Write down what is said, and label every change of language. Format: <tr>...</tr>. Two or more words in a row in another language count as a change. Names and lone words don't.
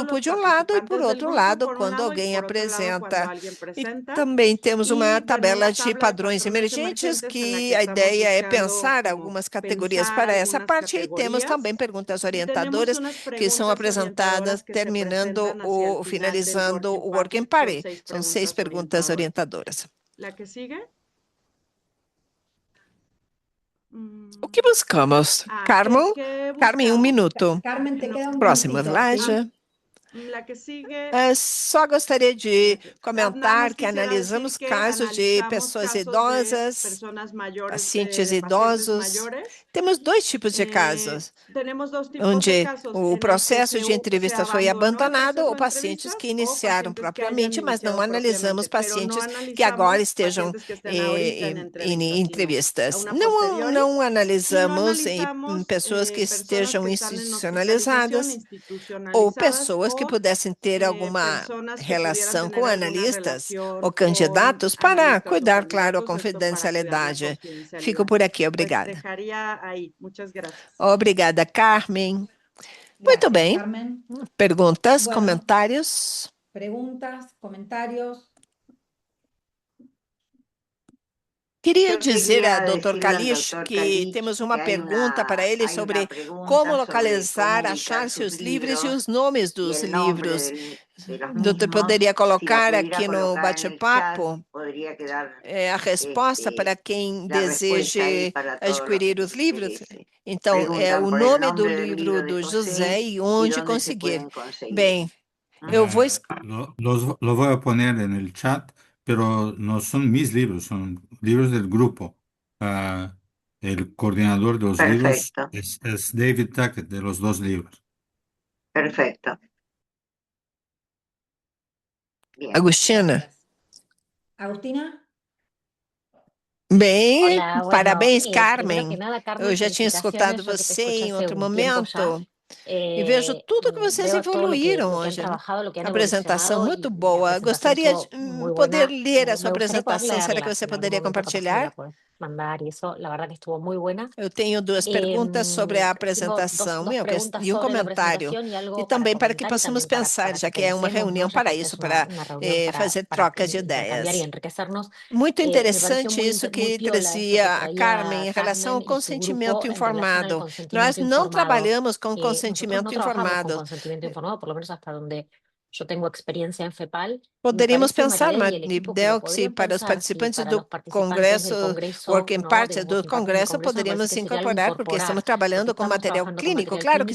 <pt>de um lado e, por</pt> <es>participantes del</es> <pt>outro</pt> <es>grupo,</es> <pt>lado,</pt> <es>por un</es> <pt>quando</pt> <es>lado, y</es> <pt>alguém</pt> <es>por otro lado, cuando</es> <pt>apresenta.</pt> <es>alguien</es> <pt>E</pt> <es>presenta.</es> <pt>também temos uma</pt> <es>Y</es> <pt>tabela de padrões emergentes, que a ideia é pensar algumas categorias para essa parte, e temos também perguntas orientadoras que são apresentadas terminando ou finalizando o Working Party. São 6 perguntas orientadoras.</pt> <es>La que sigue.</es> <pt>O que buscamos? Carmen, Carmen, 1 minuto.</pt> <es>Carmen, te queda un</es> <pt>Próximo</pt> <es>minutito, ¿sí?</es> <pt>slide.</pt> <es>La que sigue.</es> <pt>Só gostaria de comentar</pt> <es>Nada más</es> <pt>que</pt> <es>quisiera</es> <pt>analisamos</pt> <es>decir que</es> <pt>casos de</pt> <es>analizamos</es> <pt>pessoas</pt> <es>casos de</es> <pt>idosas,</pt> <es>personas mayores,</es> <pt>pacientes</pt> <es>de pacientes</es> <pt>idosos.</pt> <es>mayores.</es> <pt>Temos 2 tipos de casos,</pt> <es>Tenemos dos tipos de</es> <pt>onde</pt> <es>casos</es> <pt>o</pt> <es>en</es> <pt>processo</pt> <es>el que</es> <pt>de entrevista foi</pt> <es>abandonó el</es> <pt>abandonado,</pt> <es>proceso</es> <pt>ou</pt> <es>de</es> <pt>pacientes</pt> <es>entrevistas,</es> <pt>que</pt> <es>o</es> <pt>iniciaram</pt> <es>pacientes que</es> <pt>propriamente,</pt> <es>hayan</es> <pt>mas não</pt> <es>iniciado</es> <pt>analisamos</pt> <es>propiamente, pero no</es> <pt>pacientes que agora</pt> <es>analizamos</es> <pt>estejam</pt> <es>pacientes que estén ahorita en</es> <pt>em</pt> <es>entrevistas, sino</es> <pt>entrevistas.</pt> <es>a una</es> <pt>Não,</pt> <es>posteriori,</es> <pt>não</pt> <es>y no</es> <pt>analisamos</pt> <es>analizamos</es> <pt>pessoas que</pt> <es>personas</es> <pt>estejam</pt> <es>que están en</es> <pt>institucionalizadas</pt> <es>hospitalización</es> <pt>ou</pt> <es>institucionalizadas</es> <pt>pessoas que</pt> <es>o</es> <pt>pudessem ter alguma</pt> <es>personas que pudieran</es> <pt>relação</pt> <es>tener</es> <pt>com</pt> <es>alguna</es> <pt>analistas</pt> <es>relación</es> <pt>ou candidatos</pt> <es>con</es> <pt>para</pt> <es>analistas o</es> <pt>cuidar, claro, a</pt> <es>candidatos, esto para cuidar la</es> <pt>confidencialidade. Fico</pt> <es>confidencialidad.</es> <pt>por aqui,</pt> <es>Pues</es> <pt>obrigada.</pt> <es>dejaría ahí. Muchas gracias.</es> <pt>Obrigada, Carmen. Muito</pt> <es>Gracias,</es> <pt>bem.</pt> <es>Carmen.</es> <pt>Perguntas,</pt> <es>Bueno.</es> <pt>comentários?</pt> <es>Preguntas, comentarios. Queria</es> <pt>Eu dizer queria a Dr.</pt> <es>decirle al</es> <pt>Kalish</pt> <es>doctor</es> <pt>que</pt> <es>Kalish</es> <pt>temos</pt> <es>que</es> <pt>uma</pt> <es>hay</es> <pt>pergunta para ele</pt> <es>hay</es> <pt>sobre</pt> <es>una pregunta</es> <pt>como</pt> <es>sobre</es> <pt>localizar,</pt> <es>cómo</es> <pt>achar</pt> <es>ubicar</es> <pt>seus</pt> <es>sus</es> <pt>livros e</pt> <es>libros</es> <pt>os nomes</pt> <es>y</es> <pt>dos</pt> <es>el nombre</es> <pt>livros.</pt> <es>de los</es> <pt>Doutor,</pt> <es>mismos.</es> <pt>poderia</pt> <es>Si la</es> <pt>colocar</pt> <es>pudiera</es> <pt>aqui no</pt> <es>colocar en el chat,</es> <pt>bate-papo</pt> <es>podría quedar</es> <pt>a resposta para quem</pt> <es>la respuesta ahí</es> <pt>deseje</pt> <es>para todos los</es> <pt>adquirir</pt> <es>que</es> <pt>os</pt> <es>les</es> <pt>livros.</pt> <es>interese.</es> <pt>Então, é</pt> <es>Preguntan</es> <pt>o</pt> <es>por el</es> <pt>nome do</pt> <es>nombre del</es> <pt>livro</pt> <es>libro de</es> <pt>do</pt> <es>José</es> <pt>José e</pt> <es>y</es> <pt>onde</pt> <es>dónde se</es> <pt>conseguir.</pt> <es>pueden conseguir.</es> <pt>Bem, eu vou...</pt> <es>Lo voy a poner en el chat, pero no son mis libros, son libros del grupo. El coordinador de los libros Perfecto, es David Tackett, de los 2 libros. perfecto. Bien. Agostina. Gracias. Agustina.</es> <pt>Bem,</pt> <es>Hola, bueno,</es> <pt>parabéns,</pt> <es>primero</es> <pt>Carmen.</pt> <es>que nada, Carmen,</es> <pt>Eu já tinha escutado</pt> <es>felicitaciones, yo que te</es> <pt>você</pt> <es>escuché</es> <pt>em</pt> <es>hace</es> <pt>outro</pt> <es>un tiempo ya.</es> <pt>momento e vejo tudo que vocês</pt> <es>Veo todo</es> <pt>evoluíram</pt> <es>lo que han</es> <pt>hoje.</pt> <es>trabajado, lo que han</es> <pt>Apresentação</pt> <es>evolucionado</es> <pt>muito</pt> <es>y la</es> <pt>boa.</pt> <es>presentación</es> <pt>Gostaria de</pt> <es>estuvo muy</es> <pt>poder</pt> <es>buena.</es> <pt>ler a</pt> <es>Me</es> <pt>sua</pt> <es>gustaría poder</es> <pt>apresentação. Será que</pt> <es>leerla,</es> <pt>você</pt> <es>si en algún</es> <pt>poderia</pt> <es>momento capaz me la</es> <pt>compartilhar?</pt> <es>puedes mandar y eso, la verdad que estuvo muy buena.</es> <pt>Eu tenho 2 perguntas sobre a</pt> <es>Tengo</es> <pt>apresentação</pt> <es>dos preguntas</es> <pt>e um</pt> <es>sobre la</es> <pt>comentário.</pt> <es>presentación y</es> <pt>E</pt> <es>algo para</es> <pt>também para que</pt> <es>comentar y</es> <pt>possamos</pt> <es>también</es> <pt>pensar,</pt> <es>para</es> <pt>já</pt> <es>que</es> <pt>que é uma</pt> <es>pensemos, ¿no?</es> <pt>reunião</pt> <es>Ya</es> <pt>para</pt> <es>que esta</es> <pt>isso,</pt> <es>es</es> <pt>para</pt> <es>una reunión</es> <pt>fazer</pt> <es>para</es> <pt>trocas de</pt> <es>intercambiar y</es> <pt>ideias.</pt> <es>enriquecernos.</es> <pt>Muito</pt> <es>Me pareció</es> <pt>interessante</pt> <es>muy,</es> <pt>isso</pt> <es>muy</es> <pt>que</pt> <es>piola esto que</es> <pt>trazia a Carmen</pt> <es>traía</es> <pt>em relação ao</pt> <es>Carmen y su</es> <pt>consentimento</pt> <es>grupo en relación al</es> <pt>informado. Nós</pt> <es>consentimiento</es> <pt>não</pt> <es>informado.</es> <pt>trabalhamos com</pt> <es>Nosotros no</es> <pt>consentimento</pt> <es>trabajamos con</es> <pt>informado.</pt> <es>consentimiento informado, por lo menos hasta donde yo tengo experiencia en FEPAL. Me</es> <pt>Poderíamos</pt> <es>parece,</es> <pt>pensar,</pt> <es>Marilena y el equipo, que lo</es> <pt>Maribel, que se</pt> <es>podrían</es> <pt>para os</pt> <es>pensar si</es> <pt>participantes</pt> <es>para</es> <pt>do</pt> <es>los participantes del Congreso,</es> <pt>Working</pt> <es>¿no?</es> <pt>Party</pt> <es>Del</es> <pt>do</pt> <es>Working Party del</es> <pt>Congresso,</pt> <es>Congreso, me parece</es> <pt>poderíamos</pt> <es>que sería algo</es> <pt>incorporar, porque</pt> <es>incorporar,</es> <pt>estamos</pt> <es>porque</es> <pt>trabalhando com</pt> <es>estamos</es> <pt>material</pt> <es>trabajando con</es> <pt>clínico.</pt> <es>material</es> <pt>Claro que</pt>